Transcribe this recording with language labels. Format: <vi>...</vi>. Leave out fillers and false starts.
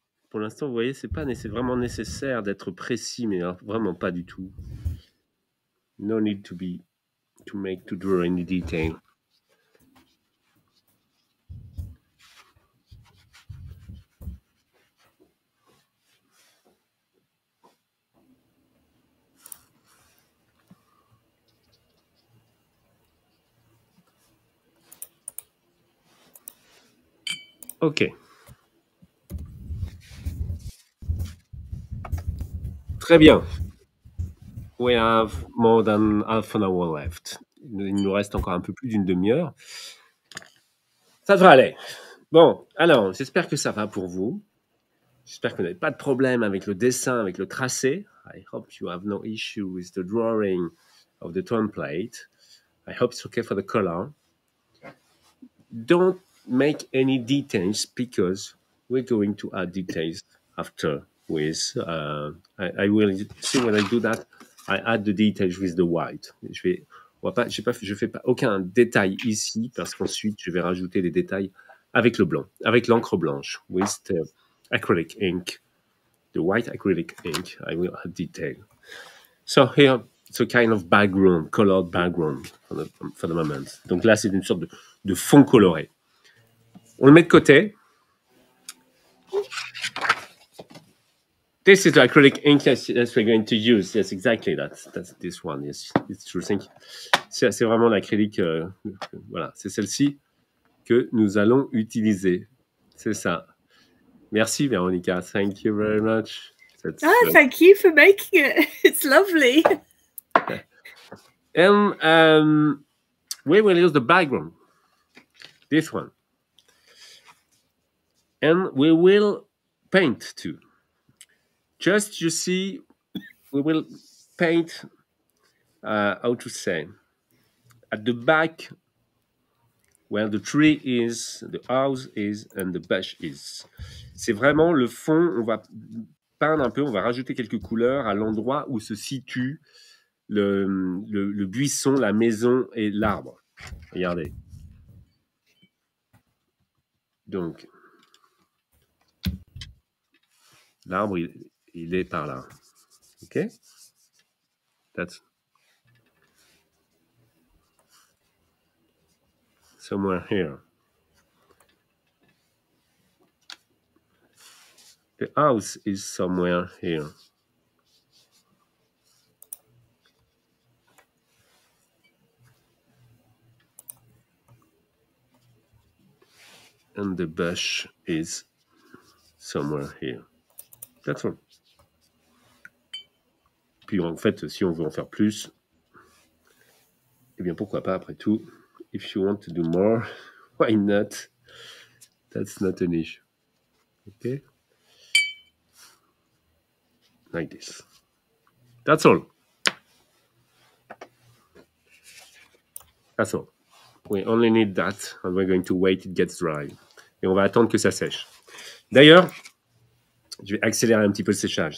<fr>Pour l'instant, vous voyez, c'est vraiment nécessaire d'être précis, mais alors, vraiment pas du tout.</fr> <en>No need to draw any detail. Ok.</en> <fr>Très bien.</fr> <en>We have more than half an hour left.</en> <fr>Il nous reste encore un peu plus d'une demi-heure. Ça devrait aller. Bon, alors, j'espère que ça va pour vous. J'espère que vous n'avez pas de problème avec le dessin, avec le tracé.</fr> <en>I hope you have no issue with the drawing of the template. I hope it's okay for the color. Don't make any details because we're going to add details after with I will see when I do that. I add the details with the white.</en> <fr>Je fais pas aucun détail ici parce qu'ensuite je vais rajouter des détails avec le blanc, avec l'encre blanche,</fr> <en>with the acrylic ink,</en> <fr>the white acrylic ink.</fr> <en>I will add detail. So here it's a kind of background, colored background for the moment.</en> <fr>Donc là c'est une sorte de fond coloré. On le met de côté.</fr> <en>This is the acrylic ink that we're going to use. Yes, exactly. That's this one. Yes, it's true.</en> <fr>C'est vraiment l'acrylique. Voilà, c'est celle-ci que nous allons utiliser. C'est ça. Merci, Véronica.</fr> <en>Thank you very much. Thank you for making it. It's lovely. And we will use the background. This one. And we will paint too. Just, you see, we will paint, how to say, at the back where the tree is, the house is, and the bush is.</en> <fr>C'est vraiment le fond, on va peindre un peu, on va rajouter quelques couleurs à l'endroit où se situe le buisson, la maison et l'arbre. Regardez. Donc, l'arbre, il est par là.</fr> <en>OK? That's somewhere here. The house is somewhere here. And the bush is somewhere here. That's all.</en> <fr>Puis en fait, si on veut en faire plus, eh bien pourquoi pas après tout.</fr> <en>If you want to do more, why not? That's not an issue. Okay? Like this. That's all. That's all. We only need that, and we're going to wait it gets dry.</en> <fr>Et on va attendre que ça sèche. D'ailleurs, je vais accélérer un petit peu le séchage.</fr>